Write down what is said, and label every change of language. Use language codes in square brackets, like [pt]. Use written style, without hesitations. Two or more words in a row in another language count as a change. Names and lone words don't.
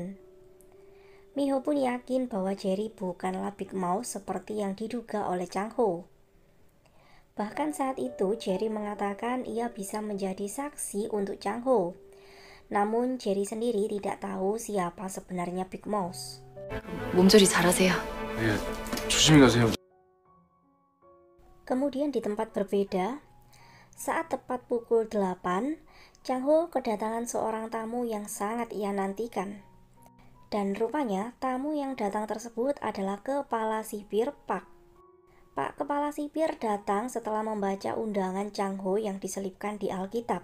[id] Miho pun yakin bahwa Jerry bukanlah Big Mouse seperti yang diduga oleh Chang Ho. Bahkan saat itu Jerry mengatakan ia bisa menjadi saksi untuk Chang Ho. Namun Jerry sendiri tidak tahu siapa sebenarnya Big Mouse. [ko] 몸조리 잘하세요. 예, 조심히 가세요. [id] Kemudian di tempat berbeda, saat tepat pukul 8, Chang Ho kedatangan seorang tamu yang sangat ia nantikan. Dan rupanya tamu yang datang tersebut adalah Kepala Sipir Pak. Pak Kepala Sipir datang setelah membaca undangan Chang Ho yang diselipkan di Alkitab.